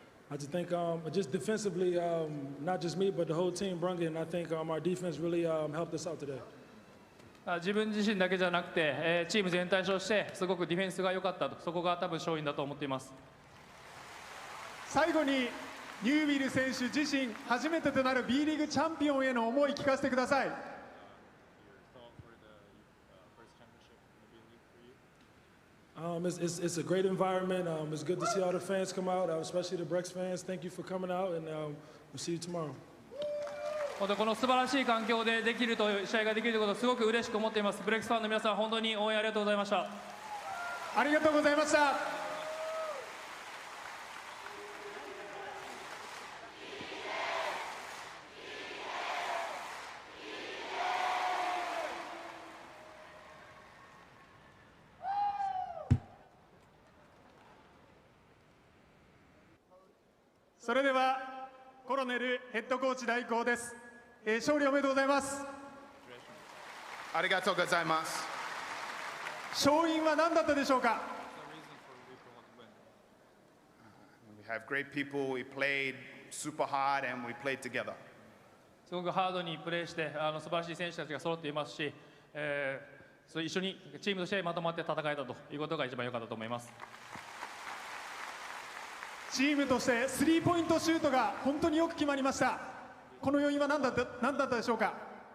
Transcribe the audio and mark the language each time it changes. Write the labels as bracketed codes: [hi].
[en] I just think just defensively, not just me, but the whole team brung it, and I think our defense really helped us out today. [ja] 自分自身だけじゃなくて、チーム全体としてすごくディフェンスが良かったと、そこが多分勝因だと思っています。最後にニュービル選手自身初めてとなる B リーグチャンピオンへの思い聞かせてください。 [en] It's a great environment. It's good to see all the fans come out, especially the BREX fans. Thank you for coming out, and we'll see you tomorrow. [ja] この素晴らしい環境でできるという試合ができるということをすごく嬉しく思っています。ブレックスファンの皆さん、本当に応援ありがとうございました。ありがとうございました。それではコロネルヘッドコーチ代行です。勝利おめでとうございます。ありがとうございます。勝因は何だったでしょうか？ [en] We have great people. We played super hard and we played together. [ja] すごくハードにプレーして素晴らしい選手たちが揃っていますし、一緒にチームとしてまとまって戦えたということが一番良かったと思います。チームとしてスリーポイントシュートが本当によく決まりました。この要因は何だったでしょうか？